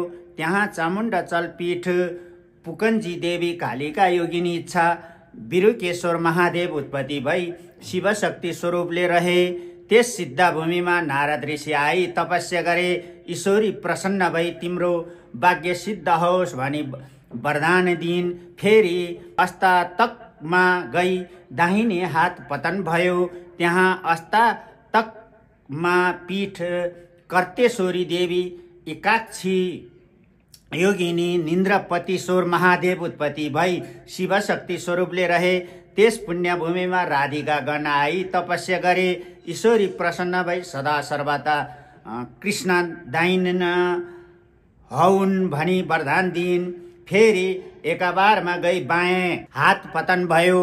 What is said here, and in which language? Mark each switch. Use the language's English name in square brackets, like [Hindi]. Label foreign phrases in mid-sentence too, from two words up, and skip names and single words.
[Nepali] त्यहाँ चामुण्डचल पीठ पुकन्जी देवी कालिका योगिनी इच्छा बिरुकेश्वर महादेव उत्पत्ति भई शिवशक्ति स्वरूपले रहे। त्यस सिद्ध भूमिमा नारद ऋषि आई तपस्या गरे। ईश्वरी प्रसन्न भई तिम्रो भाग्य सिद्ध होस् भनी वरदान दिइन्। फेरि अस्तातकमा गई दाहिने हात पतन भयो। त्यहाँ अस्तातकमा पीठ कर्तेश्वरी देवी एकाक्षी योगिनी निन्द्रपतिश्वर महादेव उत्पत्ति भई शिवशक्ति स्वरूपले रहे। त्यस पुण्य भूमिमा राधिका गण आई तपस्या गरे। ईश्वरी प्रसन्न भई सदा सर्वदा कृष्ण दाहिने हौन् भनी वरदान दिइन्। फेरि एकबारमा गई बायाँ हात पतन भयो।